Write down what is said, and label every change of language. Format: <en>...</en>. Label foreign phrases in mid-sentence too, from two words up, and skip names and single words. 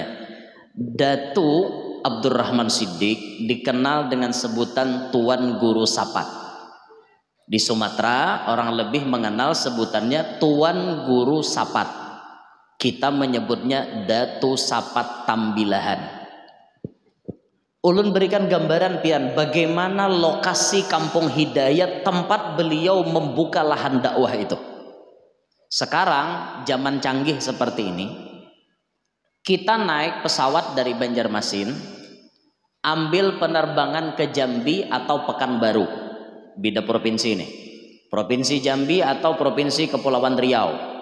<id>Datu Abdurrahman Siddiq dikenal dengan sebutan Tuan Guru Sapat. Di Sumatera orang lebih mengenal sebutannya Tuan Guru Sapat. Kita menyebutnya Datu Sapat Tambilahan. Ulun berikan gambaran pian bagaimana lokasi Kampung Hidayat tempat beliau membuka lahan dakwah itu. Sekarang zaman canggih seperti ini, kita naik pesawat dari Banjarmasin, ambil penerbangan ke Jambi atau Pekanbaru, beda provinsi ini, Provinsi Jambi atau Provinsi Kepulauan Riau.</id>